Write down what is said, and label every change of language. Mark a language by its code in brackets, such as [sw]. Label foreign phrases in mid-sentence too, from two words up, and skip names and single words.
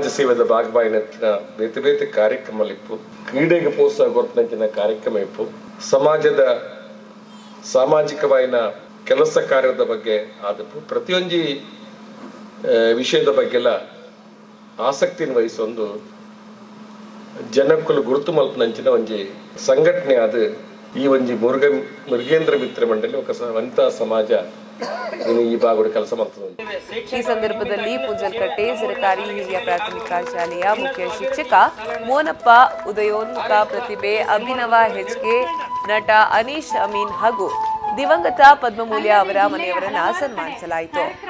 [tcy] ಸೇವೆದ ಭಾಗವಾಯಿನಂಚಿನ ಬೇತೆ ಬೇತೆ ಕಾರ್ಯಕ್ರಮ ಇಪ್ಪು, ಕ್ರೀಡೆಗೆ ಪ್ರೋತ್ಸಾಹ ಕೊರತನಂಚಿನ ಕಾರ್ಯಕ್ರಮ ಇಪ್ಪು, ಸಮಾಜದ ಸಾಮಾಜಿಕವಾಯಿನ ಕೆಲಸ ಕಾರ್ಯದ ಬಗ್ಗೆ ಆದಪ್ಪು ಪ್ರತಿಯೊಂದು ವಿಷಯದ ಬಗ್ಗೆಲ್ಲ ಆಸಕ್ತಿಯನ್ನು ವಹಿಸೊಂದು ಜನಕ್ಕಲು ಗುರುತು ಮಲ್ಪನಂಚಿನ ಒಂಜಿ ಸಂಘಟನೆ ಆದ ಈ ಒಂಜಿ ಮುರುಗೇಂದ್ರ ಮಿತ್ರ ಮಂಡಳಿ ವನಿತಾ ಸಮಾಜ [kn] ಈ ಭಾಗದ ಕೆಲಸ ಮಾಡ್ತದೆ. ಈ ಸಂದರ್ಭದಲ್ಲಿ ಪೂಂಜಲ್ಕಟ್ಟೆ ಸರ್ಕಾರಿ ಹಿರಿಯ ಪ್ರಾಥಮಿಕ ಶಾಲೆಯ ಮುಖ್ಯ ಶಿಕ್ಷಕ ಮೋನಪ್ಪ, ಉದಯೋನ್ಮುಖ ಪ್ರತಿಭೆ ಅಭಿನವ ಹೆಚ್ಗೆ, ನಟ ಅನೀಶ್ ಅಮೀನ್ ಹಾಗೂ ದಿವಂಗತ ಪದ್ಮಮೂಲ್ಯ ಅವರ ಮನೆಯವರನ್ನ ಸನ್ಮಾನಿಸಲಾಯಿತು.